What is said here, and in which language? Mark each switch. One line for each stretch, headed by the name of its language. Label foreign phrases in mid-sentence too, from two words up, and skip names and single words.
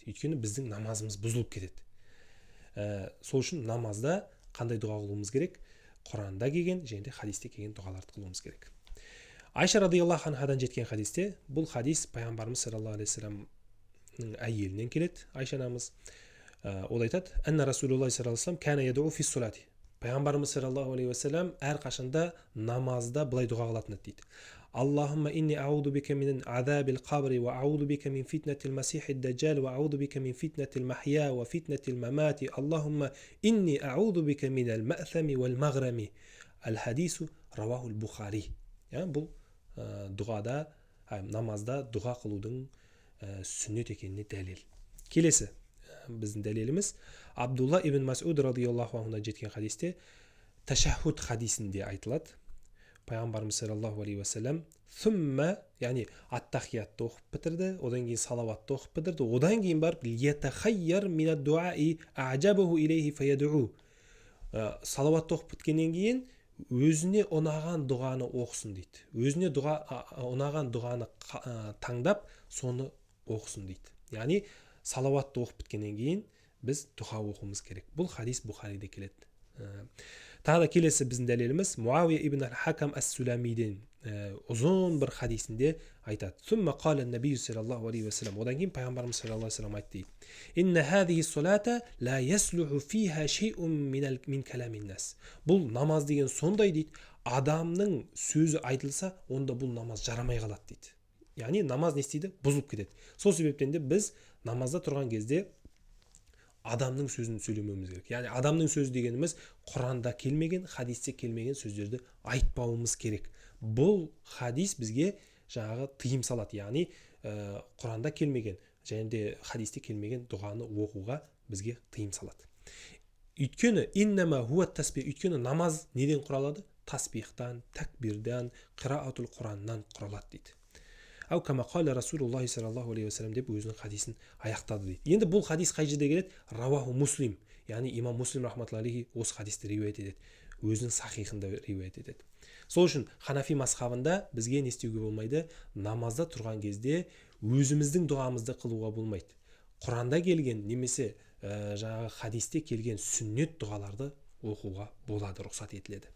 Kazakh: Өйткені біздің намазымыз бұзылып кетеді. Сол үшін намазда қандай дұға қылуымыз керек? Құранда келген және де хадисте келген дұғаларды қылуымыз керек. Айша радиаллаху анхадан жеткен хадисте, бұл хадис пайғамбарымыз
Arabic: صلى الله عليه وسلم
Kazakh: әйелінен келеді. Айша анамыз ол айтады:
Arabic: أن رسول الله صلى الله عليه وسلم كان يدعو في صلاته.
Kazakh: Пайғамбарымыз
Arabic: صلى الله عليه وسلم
Kazakh: әрқашанда намазда былай дұға қылатын дейді:
Arabic: اللهم إني أعوذ بك من عذاب القبر وأعوذ بك من فتنة المسيح الدجال وأعوذ بك من فتنة المحيا وفتنة الممات. اللهم إني أعوذ بك من المأثم والمغرم. الحديث رواه البخاري.
Kazakh: Бұл дұғада, намазда дұға қылудың сүннет екеніне дәлел. Келесі біздің дәлеліміз Абдулла ибн Мас'уд радиаллаху анхудан жеткен хадисте, ташаххуд хадисінде айтылады.
Arabic: Пайғамбарымыз صلى الله عليه وسلم ثم,
Kazakh: яғни ат-тахиятты оқып бітірді, одан кейін салауатты оқып бітірді, одан кейін барып
Arabic: ليتخير من الدعاء أعجبه إليه فيدعو.
Kazakh: Салауатты оқып біткеннен кейін өзіне ұнаған дұғаны оқысын дейді. Өзіне ұнаған дұғаны таңдап, соны оқысын дейді. Яғни салауатты оқып біткеннен кейін біз дұға оқуымыз керек. Бұл хадис Бухариде келеді. Тағы да келесі біздің дәлеліміз Муавия ибн ал-Хакам ас-Суламиден ұзын бір хадисінде айтады.
Arabic: ثم قال النبي صلى الله عليه وسلم.
Kazakh: Одан кейін пайғамбарымыз
Arabic: صلى الله عليه وسلم
Kazakh: айтты дейді:
Arabic: إن هذه الصلاة لا يصلح فيها شيء من كلام الناس.
Kazakh: Бұл намаз деген сондай дейді, адамның сөзі айтылса, онда бұл намаз жарамай қалады дейді. Яғни намаз не істейді? Бұзылып кетеді. Сол себептен де біз намазда тұрған кезде адамның сөзін сөйлемеуіміз керек. Яғни адамның сөзі дегеніміз Құранда келмеген, хадисте келмеген сөздерді айтпауымыз керек. Бұл хадис бізге жаңағы тыйым салады. Яғни Құранда келмеген және де хадисте келмеген дұғаны оқуға бізге тыйым салады. Өйткені
Arabic: إنما هو تسبيح,
Kazakh: өйткені намаз неден құралады? Тасбихтан, такбирдан, қираатул Құраннан құралады дейді.
Arabic: أو كما قال رسول الله صلى الله عليه وسلم
Kazakh: деп өзінің хадисін аяқтады дейді. Енді бұл хадис қай жерде келеді?
Arabic: رواه مسلم,
Kazakh: яғни имам Муслим
Arabic: رحمة الله عليه
Kazakh: осы хадисті риуаят етеді. Өзінің сахихында риуаят етеді. Сол үшін Ханафи мазхабында бізге не істеуге болмайды? Намазда тұрған кезде өзіміздің дұғамызды қылуға болмайды. Құранда келген немесе жаңағы хадисте келген сүннет дұғаларды оқуға болады, рұқсат етіледі.